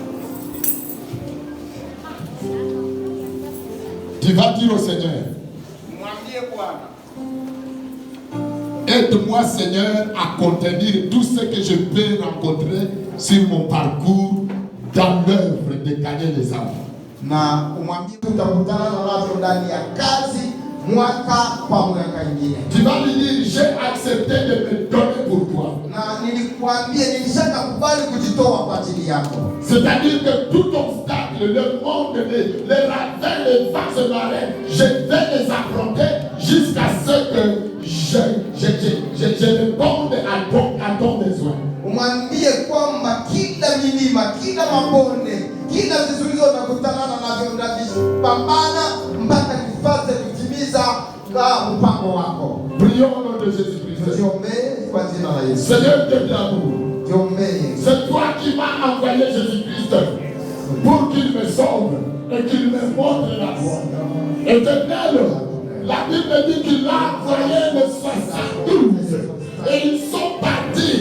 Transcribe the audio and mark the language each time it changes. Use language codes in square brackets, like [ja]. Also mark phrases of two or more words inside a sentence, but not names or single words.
[fr] Tu vas dire au Seigneur, aide-moi, Seigneur, à contenir tout ce que je peux rencontrer sur mon parcours dans l'œuvre de gagner les âmes. [sw] Na umwambie utakutana na watu ndani ya kazi mwaka kwa mwaka ingine. [fr] Tu vas lui dire, j'ai accepté de me donner pour toi. [sw] Na nilikwambia nilishakubali kujitoa kwa ajili yako. [fr] C'est-à-dire que tout obstacle, le monde, les ravins, les vases marins, je vais les affronter jusqu'à ce que je réponde à ton besoin. [sw] Umwambie kwamba kila milima, kila mabonde, kila vizuizo nakutana navyo ndavipambana mpaka nifanye kutimiza mpango wako. [fr] Prions au nom de Jésus-Christ. Seigneur de l'amour, c'est toi qui m'as envoyé Jésus-Christ pour qu'il me sauve et qu'il me montre la voie. Éternel, la Bible dit qu'il a envoyé les 72 et ils sont partis.